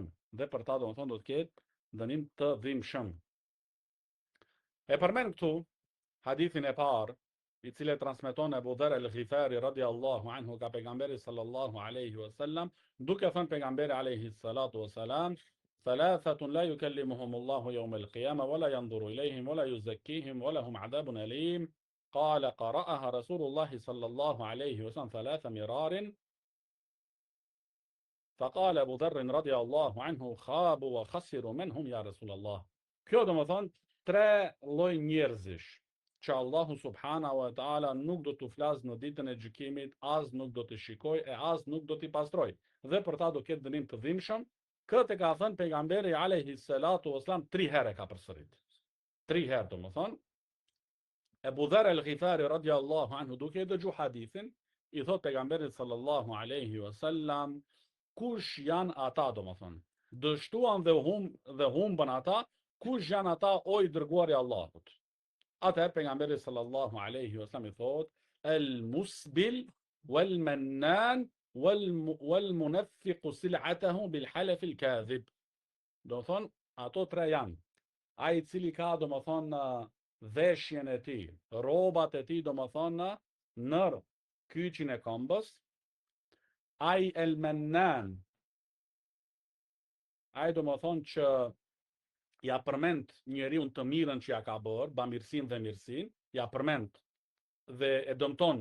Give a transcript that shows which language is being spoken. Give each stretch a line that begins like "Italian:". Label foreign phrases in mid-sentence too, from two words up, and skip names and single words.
Albanian: Dhe për ta do të ketë dënim të dhimbshëm. E përmend këtu hadithin e parë, I cili transmeton Abu Dharr al-Ghifari
Arabic: رضي الله عنه
Albanian: ka pejgamberi
Arabic: صلى الله عليه وسلم,
Albanian: duke thënë pejgamberi
Arabic: عليه الصلاة والسلام، ثلاثة لا يكلمهم الله يوم القيامة ولا ينظر إليهم ولا يزكيهم ولهم عذاب أليم. قال قرأها رسول الله صلى الله عليه وسلم ثلاث مرار. فقال أبو ذر رضي الله عنه خابوا وخسروا من هم يا رسول الله.
Albanian: Kjo do të thonë tre lloj njerëzish që Allahu
Arabic: سبحانه وتعالى
Albanian: nuk do t'u flasë në ditën e gjykimit, as nuk do t'i shikoj e as nuk do t'i pastroj, dhe për ta do ketë dënim të dhimbshëm. Këtë ka thënë pejgamberi
Arabic: عليه الصلاة والسلام
Albanian: 3 herë ka përsërit. 3 herë domethënë. Abu Dharr al-Ghifari
Arabic: رضي الله عنه
Albanian: duke dëgjuar hadithin, I thot pejgamberit
Arabic: صلى الله عليه وسلم,
Albanian: kush janë ata domethënë? Dështuan dhe humbën ata, kush janë ata o I dërguari I Allahut? Atëherë pejgamberi
Arabic: صلى الله عليه وسلم
Albanian: I thot,
Arabic: المسبل والمنان والمنفق سلعته بالحلف الكاذب.
Albanian: Do thonë, ato tre janë. Ai I cili ka domethënë veshjen e tij, rrobat e tij domethënë në kyçin e këmbës, ai el-mannan, ai domethënë që ja përmend njeriu të mirën që ja ka bërë, bamirësinë dhe mirësinë, ja përmend dhe e dëmton.